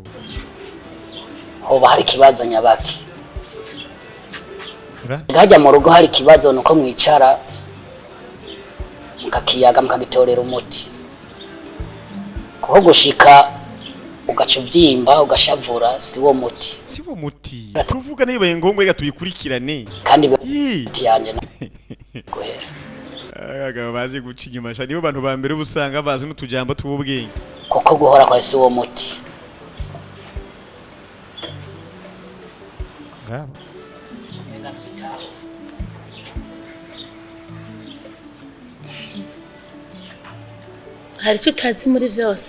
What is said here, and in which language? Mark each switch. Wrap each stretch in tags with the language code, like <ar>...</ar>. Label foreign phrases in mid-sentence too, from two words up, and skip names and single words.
<rn>hoba hari kibazo nyabaki gajya mu rugo hari kibazo nuko mwicara mukakiyaga mukagitorera umuti kuko gushika ugaca uvyimba ugashavura si wo muti tuvuga niba ngombwa reka tubikurikirane kandi yanje guhera agaba bazi guca inyuma sha nibo bantu ba mbere ubusanga bazi n'utujambo tw'ubwenge kuko guhora kwa si wo muti ngabo hari icyo utazi muri byose</rn>